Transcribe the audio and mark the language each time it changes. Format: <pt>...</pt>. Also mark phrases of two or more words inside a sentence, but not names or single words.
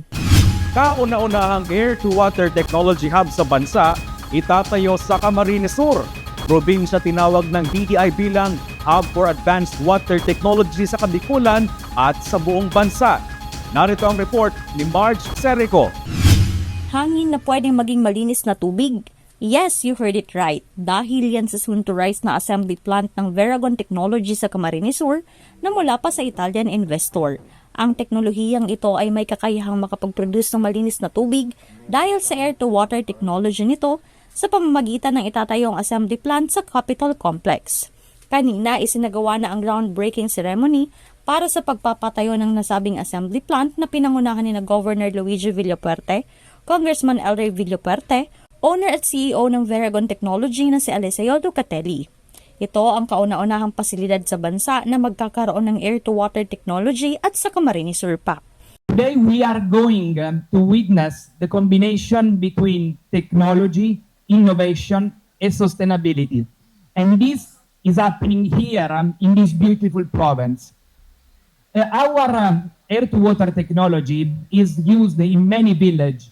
<tl>Kauna-unahang</tl> <en>air-to-water technology hub</en> <tl>sa bansa, itatayo sa Camarines Sur. Probinsya tinawag ng DTI bilang Hub for Advanced Water Technology sa Kabikulan at sa buong bansa. Narito ang report ni Marge Serico. Hangin na pwedeng maging malinis na tubig.</tl> <en>Yes, you heard it right.</en> <tl>Dahil yan sa soon-to-rise na</tl> <en>assembly plant</en> <tl>ng Veragon Technology sa Camarines Sur na mula pa sa</tl> <en>Italian investor.</en> <tl>Ang teknolohiyang ito ay may kakayahang makapag-produce ng malinis na tubig dahil sa</tl> <en>air-to-water technology</en> <tl>nito sa pamamagitan ng itatayong</tl> <en>assembly plant</en> <tl>sa Capitol Complex. Kanina isinagawa na ang</tl> <en>groundbreaking ceremony</en> <tl>para sa pagpapatayo ng nasabing</tl> <en>assembly plant</en> <tl>na pinangunahan ni Governor Luigi Villapuerte, Congressman Elray Villapuerte, owner at CEO ng Veragon Technology na si Eliseo Ducatelli. Ito ang kauna-unahang pasilidad sa bansa na magkakaroon ng</tl> <en>air-to-water technology</en> <tl>at sa Camarines Sur pa.</tl> <en>Today we are going to witness the combination between technology, innovation, and sustainability. And this is happening here in this beautiful province. Our air-to-water technology is used in many villages.</en>